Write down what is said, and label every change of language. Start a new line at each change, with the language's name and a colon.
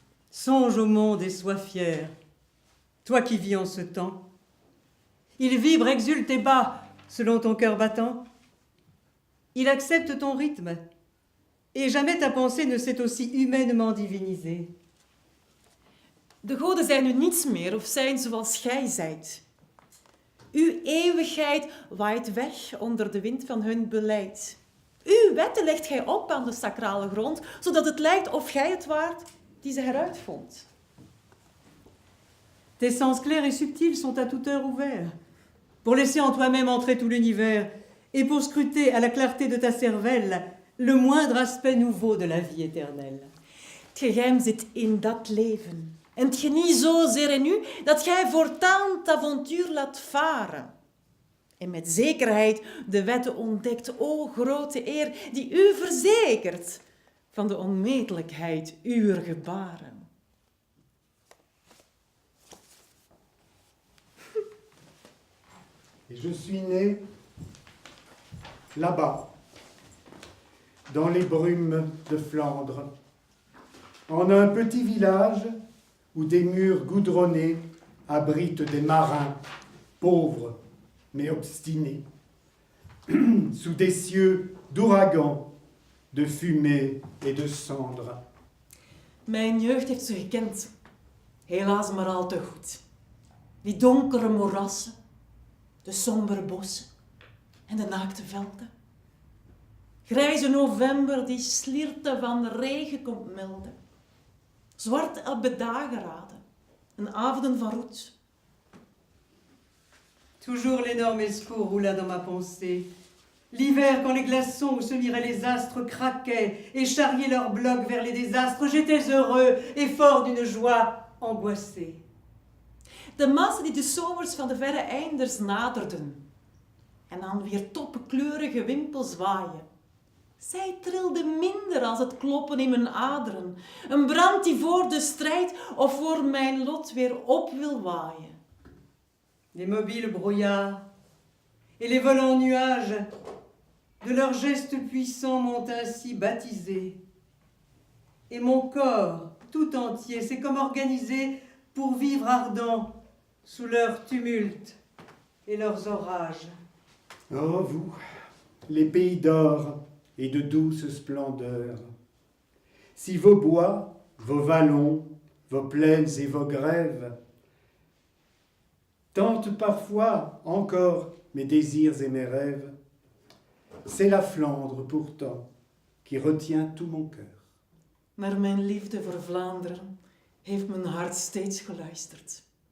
French: Songe au monde et sois fier, toi qui vis en ce temps. Il vibre, exulte et bat selon ton cœur battant. Il accepte ton rythme, et jamais ta pensée ne s'est aussi humainement divinisée.
Dutch: De goden zijn nu niets meer of zijn zoals gij zijt. Uw eeuwigheid waait weg onder de wind van hun beleid. Uw wetten legt gij op aan de sacrale grond, zodat het lijkt of gij het waart die ze heruitvond.
French: Tes sens clairs et subtils sont à toute heure ouverts, pour laisser en toi-même entrer tout l'univers, et pour scruter à la clarté de ta cervelle le moindre aspect nouveau de la vie éternelle.
Dutch: Het geheim zit in dat leven. En het geniet zozeer in u, dat gij voortaan het avontuur laat varen. En met zekerheid de wetten ontdekt, o grote eer, die u verzekert van de onmetelijkheid uwer gebaren.
French: Et je suis né là-bas, dans les brumes de Flandre, en un petit village où des murs goudronnés abritent des marins, pauvres mais obstinés, sous des cieux d'ouragan, de fumée et de cendres.
Dutch: Mijn jeugd heeft ze gekend, helaas maar al te goed. Die donkere moerassen, de sombere bossen en de naakte velden. Grijze november die slierten van de regen komt melden. Zwart op dageraden en avonden van roet.
French: Toujours l'énorme escaut roula dans ma pensée. L'hiver, quand les glaçons où se miraient les astres craquaient et charriaient leurs blocs vers les désastres, j'étais heureux et fort d'une joie angoissée.
Dutch: De massen die de zomers van de verre einders naderden en aan weer toppenkleurige wimpels waaien. Zij trilde minder als het kloppen in mijn aderen, een brand die voor de strijd of voor mijn lot weer op wil waaien.
French: Les mobiles brouillards et les volants nuages, de leurs gestes puissants m'ont ainsi baptisé. Et mon corps tout entier s'est comme organisé pour vivre ardent sous leurs tumultes et leurs orages. Oh, vous, les pays d'or et de douce splendeur, si vos bois, vos vallons, vos plaines et vos grèves tentent parfois encore mes désirs et mes rêves, c'est la Flandre pourtant qui retient tout mon cœur.
Dutch: Maar mijn liefde voor Vlaanderen heeft mijn hart steeds geluisterd.